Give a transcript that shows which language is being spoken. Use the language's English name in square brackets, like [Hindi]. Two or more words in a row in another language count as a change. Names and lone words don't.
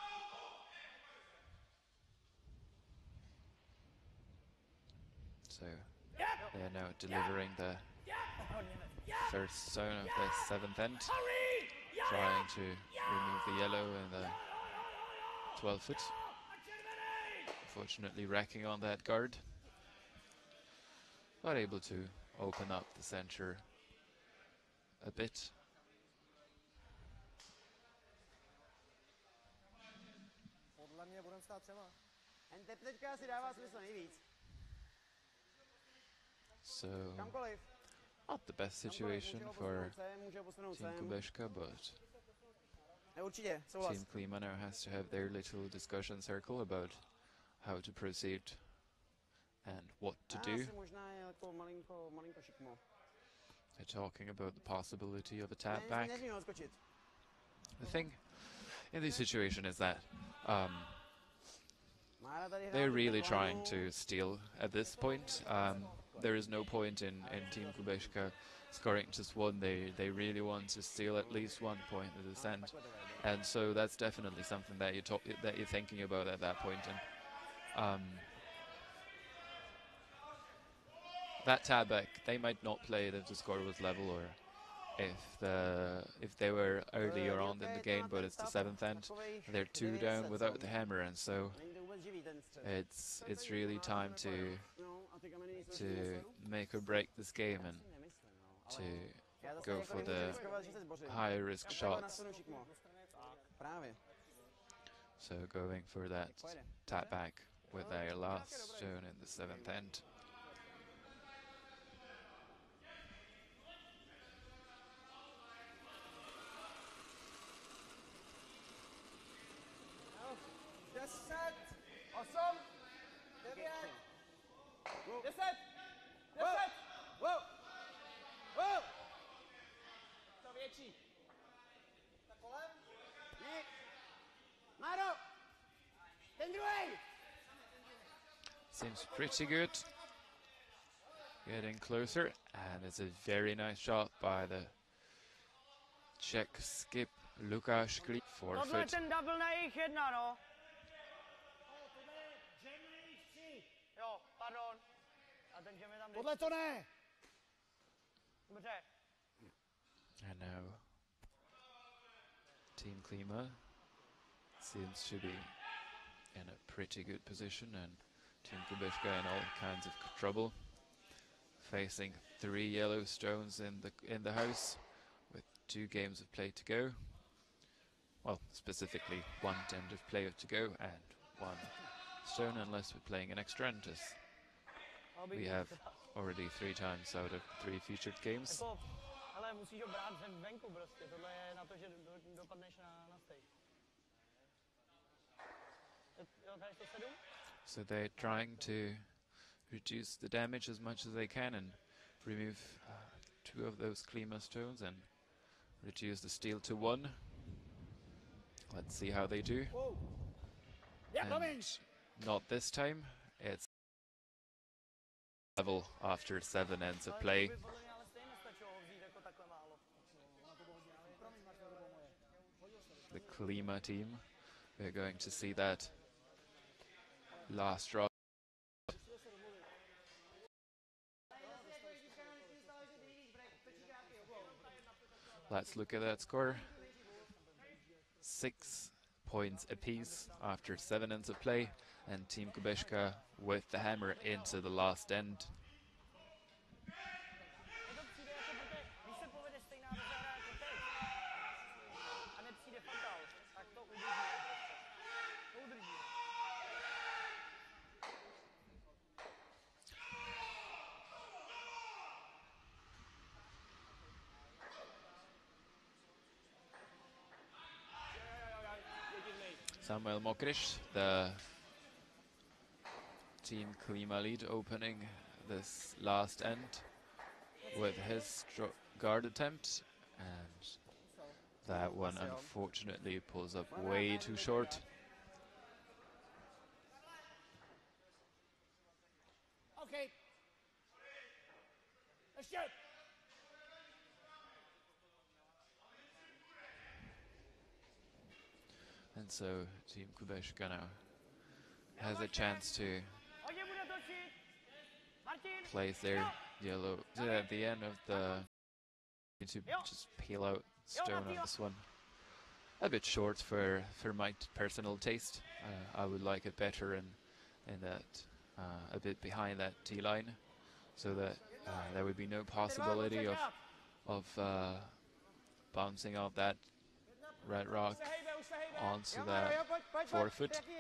[English] So they are now delivering the first zone of the 7th end, trying to remove the yellow in the 12-foot. Unfortunately wrecking on that guard, but able to open up the center a bit. [Czech] Podle mě budeme stát třema. Teďka asi dává smysl nejvíc. [English] So [Czech] Kamkoliv. [English] not the best situation for Team Kubeška, but [Czech] Určitě, souhlas. [English] Team Klima now has to have their little discussion circle about how to proceed and what to do. [Czech] Asi možná je jako malinko šikmo. [English] They're talking about the possibility of a tap back. [Czech] Nesmí ho odskočit. [English] The thing in this situation is that [Czech] Mára tady hrál [English] they're [Czech] tu [English] really [Czech] Teplanu. [English] trying to steal at this point. There is no point in Team Kubeška scoring just one. They really want to steal at least 1 point at this end, and so that's definitely something that you're thinking about at that point. And that tap back, they might not play it if the score was level or if they were earlier on in the game, but it's the 7th end. They're 2 down without the hammer, and so [Czech] Není to vůbec živý ten střed. [English] it's really time to [Czech] No, a ty kameny nejsou [English] make or break this game and [Czech] nemyslím, no. [English] to [Czech] Já zase [English] go [Czech] jako [English] for [Czech] nemůžu [English] the [Czech] riskovat, že se zbořím. [English] high risk [Czech] Já takhle [English] shots. [Czech] nastanu šikmo. Právě. [English] So going for that [Czech] Pojede. [English] tap back with their last stone in the 7th end. [Czech] Deset, osm, devět, deset, deset. [English] Wow! Wow! [Czech] To větší. Tak kolem. Nick! Máro! Ten druhej! [English] Seems pretty good. Getting closer, and it's a very nice shot by the Czech skip Lukáš Klíma. [Czech] Tohle je [English] 4-foot. [Czech] ten double na jejich 1, no. Jo, pardon. A ten Jam je tam Tohle to ne! dobře. [English] And now Team Klima seems to be in a pretty good position, and Team Kubeška in all kinds of trouble, facing 3 yellow stones in the house with 2 games of play to go. Well, specifically 1 end of play to go and 1 stone, unless we're playing an extra end, as we have already 3 times out of 3 featured games. [Czech] Jako, ale musíš ho brát venku prostě. Tohle je na to, že dopadneš na stage. Jo, tady 107? [English] So they're trying to reduce the damage as much as they can and remove 2 of those Klima stones and reduce the steal to 1. Let's see how they do. And not this time. It's level after 7 ends of play. [Czech] Ale podle mě ale stejně nestačilo ho vzít jako takhle málo. [English] The Klima team, we're going to see that last draw. Let's look at that score. 6 points apiece after 7 ends of play, and Team Kubeška with the hammer into the last end. [Czech] Mně to přijde jako, protože když se povede stejná rozehra jako teď a nepřijde fatal, tak to udržíme prostě. To udržíme. [English] Samuel Mokriš, the Team Klima lead, opening this last end with his guard attempt, And that one unfortunately pulls up way too short. Okay. Let's shoot. And so Team Kubeška now has a chance to [Czech] Hodně bude točit. Martin. [English] place their yellow at the end of the to just peel out stone on this one. A bit short for my personal taste. I would like it better in that a bit behind that tee line, so that there would be no possibility of bouncing off that red rock onto that 4 foot.